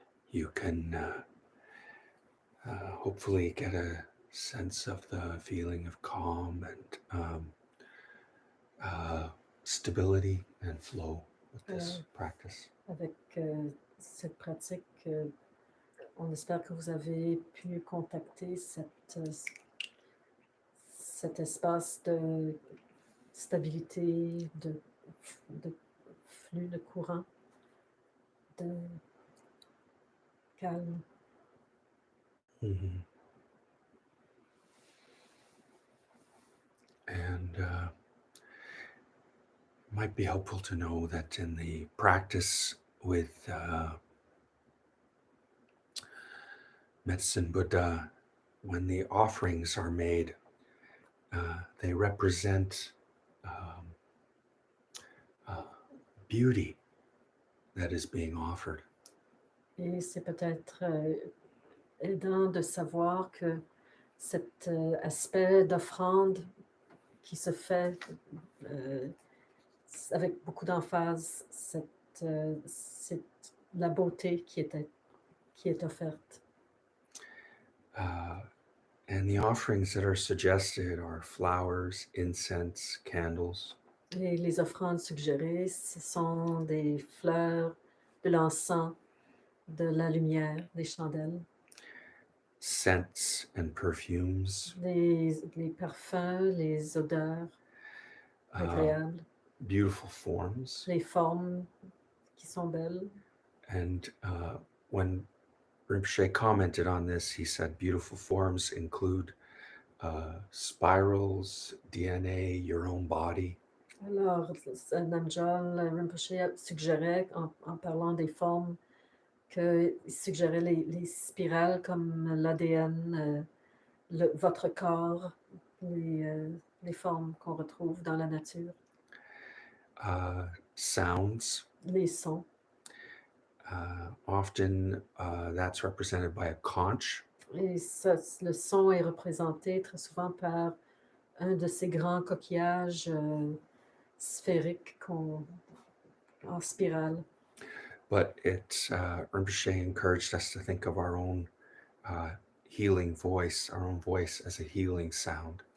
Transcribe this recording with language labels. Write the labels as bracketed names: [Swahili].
[English] You can hopefully get a sense of the feeling of calm and stability and flow with this practice. [French] Avec cette pratique, on espère que vous avez pu contacter cet espace de stabilité, de flux de courant, de calme. Mm-hmm. [English] And it might be helpful to know that in the practice with medicine Buddha, when the offerings are made, they represent beauty that is being offered. [French] Et c'est peut-être aidant de savoir que cet aspect d'offrande qui se fait avec beaucoup d'emphase, c'est la beauté qui est offerte. [English] And the offerings that are suggested are flowers, incense, candles. [French] Et les offrandes suggérées, ce sont des fleurs, de l'encens, de la lumière, des chandelles. [English] Scents and perfumes. [French] Les parfums, les odeurs agréables. [English] Beautiful forms. [French] Les formes qui sont belles. [English] And when Rinpoche commented on this, he said beautiful forms include spirals, DNA, your own body. [French] Alors, Namjal Rinpoche suggérait, en parlant des formes, qu'il suggérait les spirales comme l'ADN, votre corps, les formes qu'on retrouve dans la nature. [English] Sounds. [French] Les sons. [English] Often that's represented by a conch. [French] Et ça, le son est représenté très souvent par un de ces grands coquillages sphériques en spirale. [English] But Rinpoche encouraged us to think of our own healing voice, our own voice as a healing sound.